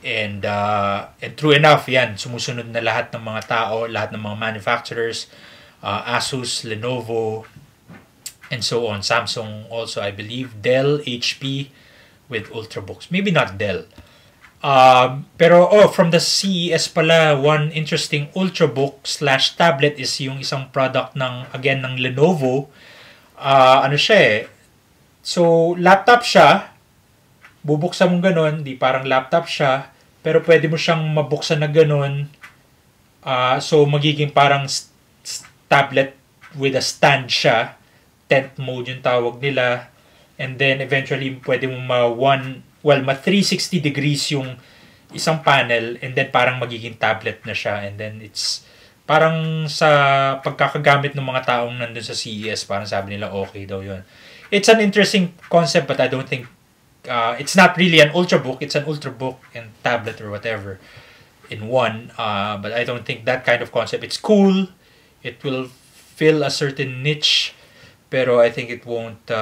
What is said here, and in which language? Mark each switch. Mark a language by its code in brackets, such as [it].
[en] And true enough, [tl] yan, sumusunod na lahat ng mga tao, lahat ng mga manufacturers, Asus, Lenovo, [en] and so on. Samsung also, I believe, Dell, HP with Ultrabooks. Maybe not Dell. Pero from the CES pala, one interesting Ultrabook / tablet is [tl] yung isang [en] product ng Lenovo. [tl] Ano siya eh. So, laptop siya. Bubuksan mo ganun, di parang laptop siya. Pero pwede mo siyang mabuksan na ganun. So, magiging parang [en] tablet with a stand [tl] siya. Tent mode yung tawag nila. And then, eventually, pwede mo ma 360 degrees yung isang panel, and then parang magiging tablet na siya. [en] And then, it's [tl] parang sa pagkakagamit ng mga taong nandun sa CES, parang sabi nila, okay daw yun. [en] It's an interesting concept, but I don't think, it's not really an Ultrabook. It's an Ultrabook and tablet or whatever in one. But I don't think that kind of concept. It's cool. It will fill a certain niche, pero I think it won't.